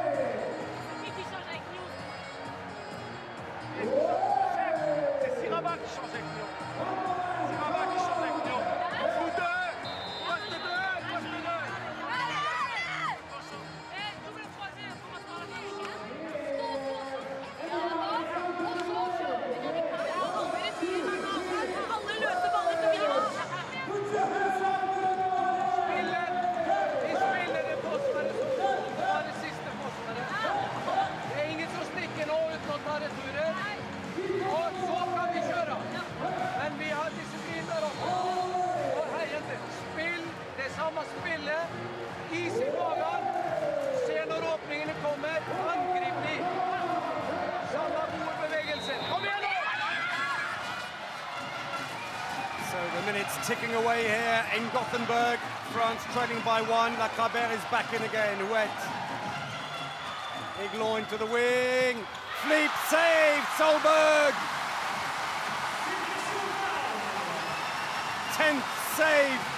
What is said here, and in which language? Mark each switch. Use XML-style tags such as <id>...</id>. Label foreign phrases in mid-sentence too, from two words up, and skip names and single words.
<fr>C'est Siraba qui change avec Lyon. Siraba qui change avec Lyon. Vous 2. Poste 2. Poste 2. Double troisième,</fr> <no>Vi spiller det forsvaret som var det siste forsvaret. Det er ingen som stikker nå uten å ta returer. Og så kan vi kjøre. Men vi har disiplin der oppe. Og hei, jenter, spill det samme spillet. Is i magen. Se når åpningene kommer. Angrip de. Samme gode bevegelser. Kom igjen nå!</no> <en>So the minutes ticking away here in Gothenburg. France trailing by 1. Lacrabert is back in again. Huet. Iglon into the wing. Fleet saved. Solberg. 10th save.</en>